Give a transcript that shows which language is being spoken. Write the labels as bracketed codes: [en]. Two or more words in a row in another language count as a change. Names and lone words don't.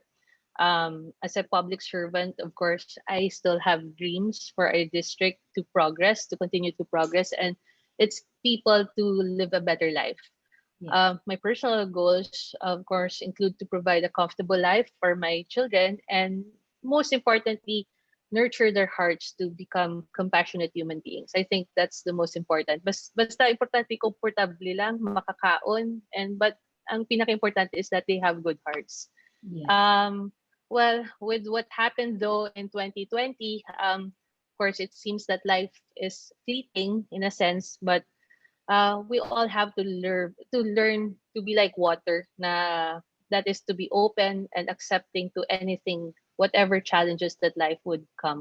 [en] As a public servant, of course, I still have dreams for our district to progress, to continue to progress, and it's people to live a better life. Yes, My personal goals, of course, include to provide a comfortable life for my children, and most importantly, nurture their hearts to become compassionate human beings. I think that's the most important. [hil] Basta importante komportable lang, makakaon, [en] and but [hil] ang pinaka-importante [en] is that they have good hearts. yes, Um, well, with what happened though in 2020, of course, it seems that life is fleeting in a sense, but we all have to learn to be like water, na that is to be open and accepting to anything, whatever challenges that life would come.